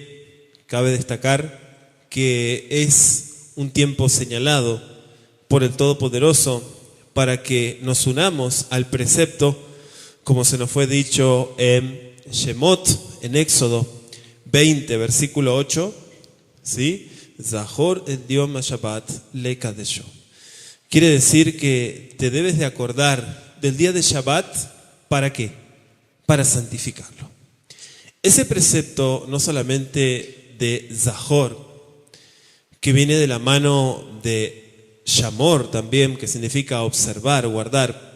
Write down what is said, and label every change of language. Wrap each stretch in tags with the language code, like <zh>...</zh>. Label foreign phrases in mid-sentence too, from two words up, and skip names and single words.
<es>Cabe destacar que es un tiempo señalado por el Todopoderoso para que nos unamos al precepto, como se nos fue dicho en Shemot, en Éxodo 20, versículo 8, ¿sí?</es> <he>זכור את יום השבת לקדשו.</he> <es>Quiere decir que te debes de acordar del día de Shabbat, ¿para qué? Para santificarlo. Ese precepto no solamente de Zahor, que viene de la mano de Shamor también, que significa observar, guardar.</es>